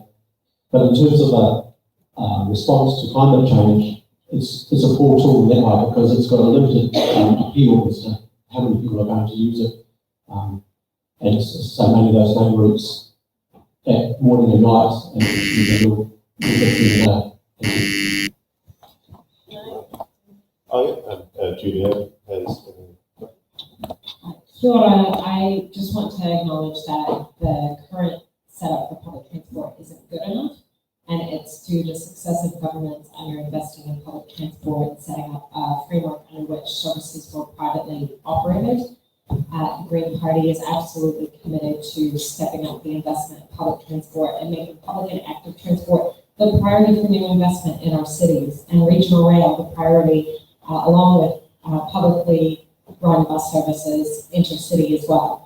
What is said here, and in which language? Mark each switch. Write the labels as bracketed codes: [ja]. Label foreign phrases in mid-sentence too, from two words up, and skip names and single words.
[en] But in terms of a response to climate change, it's a poor tool in that way because it's got a limited appeal as to how many people are going to use it. And so many of those main routes at morning and night, and use a little bit during the day. Oh yeah, Julia has. [mi] Kia ora. [en] I just want to acknowledge that the current setup for public transport isn't good enough, and it's due to successive governments underinvesting in public transport and setting up a framework under which services were privately operated. The Green Party is absolutely committed to stepping up the investment in public transport and making public and active transport the priority for new investment in our cities, and regional rail the priority, along with publicly run bus services intercity as well.